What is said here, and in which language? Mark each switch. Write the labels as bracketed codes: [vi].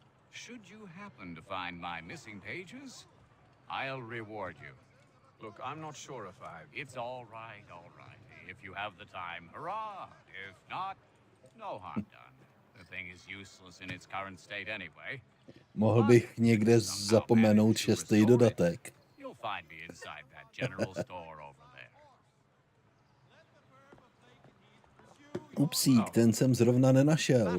[en] Should you happen to find my missing pages, I'll reward you. Look, I'm not sure if I... It's all right, all right. If you have the time, hurrah. If not, no harm done. The thing is useless in its current state anyway. [cs] Mohl bych někde zapomenout 6. dodatek. [en] You'll find me inside that general store over there. [cs] Upsík, ten jsem zrovna nenašel.